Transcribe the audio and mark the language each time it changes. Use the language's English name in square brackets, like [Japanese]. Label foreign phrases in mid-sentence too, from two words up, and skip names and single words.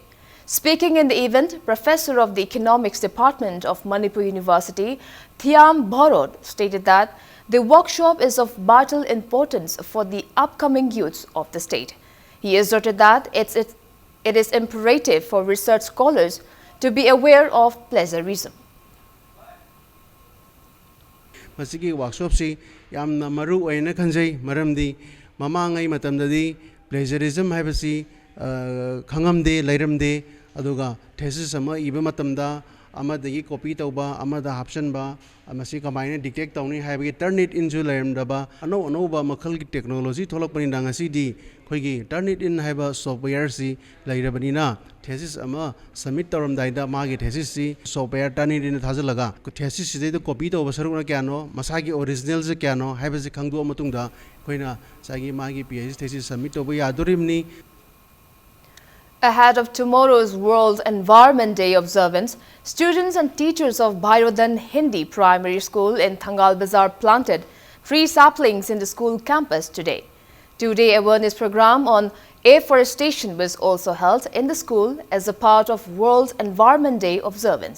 [English] Speaking in the event, Professor of the Economics Department of Manipur University, Thiam Bharod, stated that the workshop is of vital importance for the upcoming youths of the state. He asserted that it is imperative for research scholars to be aware of plagiarism. [Manipuri] Masiki workshop si yamna maru oina khanjai maramdi mamangai matamdadi plagiarism haibasi khangamde lairamde aduga thesis ama iba matamda amadagi copy tauba amada hapsanba amasi kamaina dictate tauni haibagi [English] turn it into [Manipuri] lairamdaba ano ba makhalgi technology tholakpani dangasi di khoigi [English] turn it in [Manipuri] haiba software si lairabanina thesis ama submit tauramdaida magi thesis si [English] software turn it in [Manipuri] thajalaga thesis si de copy tauba saruna kyano masagi original se kyano haibasi khangdu amatungda khoina sagi magi [English] phd thesis submit [Manipuri] tauba yadurimni. [English] Ahead of tomorrow's World Environment Day observance, students and teachers of Bhairodan Hindi Primary School in Thangal Bazar planted tree saplings in the school campus today. Two-day awareness program on afforestation was also held in the school as a part of World Environment Day observance.